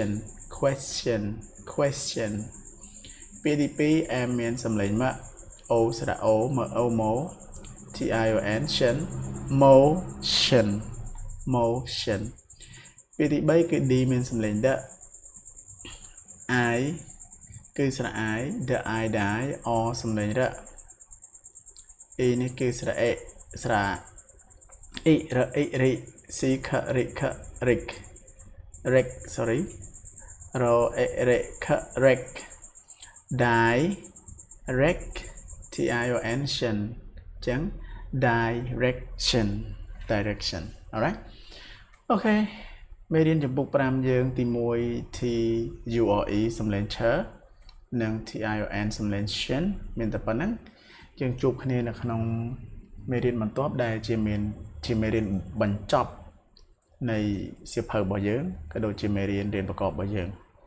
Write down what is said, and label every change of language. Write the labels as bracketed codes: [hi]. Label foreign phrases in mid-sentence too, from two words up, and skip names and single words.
[km] question ពាក្យទី2 M មានសំឡេងម៉ O ស្រៈ O ម O ម៉ T I O N motion ពាក្យទី3គឺ D មានសំឡេងដ I គឺស្រៈ I the I die or សំឡេងរ E នេះគឺស្រៈអេស្រៈអ៊ីរអ៊ីរី C ខរិខ rick sorry រអេរេខ rec direct T I O N ចឹង [en] direction alright [km] អូខេមេរៀនចម្ពោះ5យើងទី1 T U R E សំឡេង ch និង T I O N សំឡេង shin មានតែប៉ុណ្ណឹងយើងជួបគ្នានៅក្នុងមេរៀនបន្ទាប់ដែលជាមេរៀនបញ្ចប់នៃសៀវភៅរបស់យើងក៏ដូចជាមេរៀនរៀនប្រកបរបស់យើង